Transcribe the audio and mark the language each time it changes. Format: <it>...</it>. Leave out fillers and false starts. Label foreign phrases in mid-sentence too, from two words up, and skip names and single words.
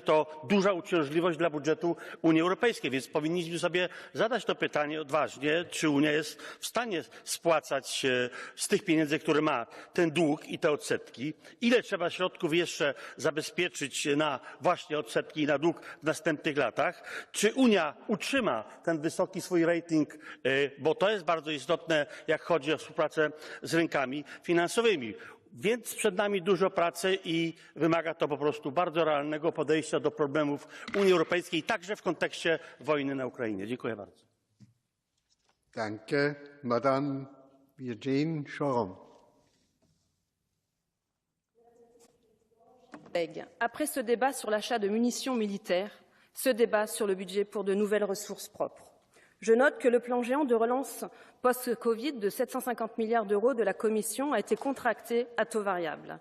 <pl>to duża uciążliwość dla budżetu Unii Europejskiej, więc powinniśmy sobie zadać to pytanie odważnie, czy Unia jest w stanie spłacać z tych pieniędzy, które ma, ten dług i te odsetki, ile trzeba środków jeszcze zabezpieczyć na właśnie odsetki i na dług w następnych latach, czy Unia utrzyma ten wysoki swój rating, bo to jest bardzo istotne, jak chodzi o współpracę z rynkami finansowymi. Więc przed nami dużo pracy i wymaga to po prostu bardzo realnego podejścia do problemów Unii Europejskiej, także w kontekście wojny na Ukrainie. Dziękuję bardzo.</pl> <de>Danke.</de> <fr>Madame Virginie Choron. Après ce débat sur l'achat de munitions militaires, ce débat sur le budget pour de nouvelles ressources propres. Je note que le plan géant de relance post-Covid de 750 milliards d'euros de la Commission a été contracté à taux variable.</fr>